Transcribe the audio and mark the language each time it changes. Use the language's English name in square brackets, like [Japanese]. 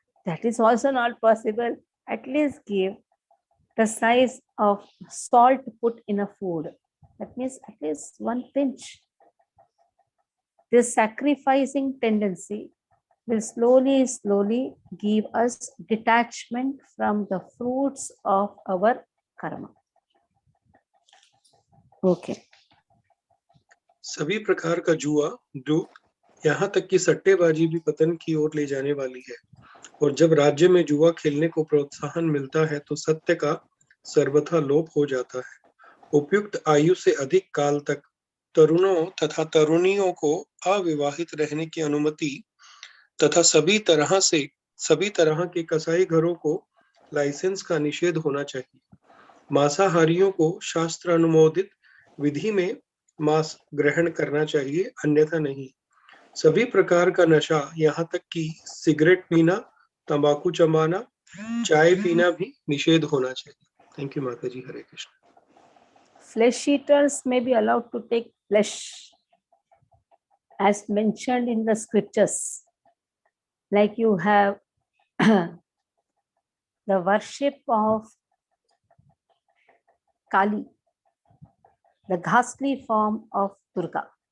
[English] That is also not possible. At least give the size of salt put in a food. That means at least 1 pinch. This sacrificing tendency will slowly give us detachment from the fruits of our karma. Okay. [Hindi] सभी प्रकार का जुआ, द्रूत, यहाँ तक कि सट्टेबाजी भी पतन की ओर ले जाने वाली है। और जब राज्य में जुआ खेलने को प्रोत्साहन मिलता है तो सत्य का सर्वथा लोप हो जाता है। उपयुक्त आयु से अधिक काल तक तरुणों तथा तरुणियों को अविवाहित रहने की अनुमति तथा सभी तरह के कसाई घरों को लाइसेंस का निषेध होना चाहिए। मांसाहारियों को शास्त्र अनुमोदित विधि में मांस ग्रहण करना चाहिए, अन्यथा नहीं। सभी प्रकार का नशा, यहाँ तक कि सिगरेट पीना, तंबाकू चबाना, चाय पीना भी निषेध होना चाहिए। [English] thank you [Hindi] माता जी। हरे Krishna. [English] Flesh eaters may be allowed to take flesh as mentioned in the scriptures. Like you have the worship of Kali, the ghastly form of Durga.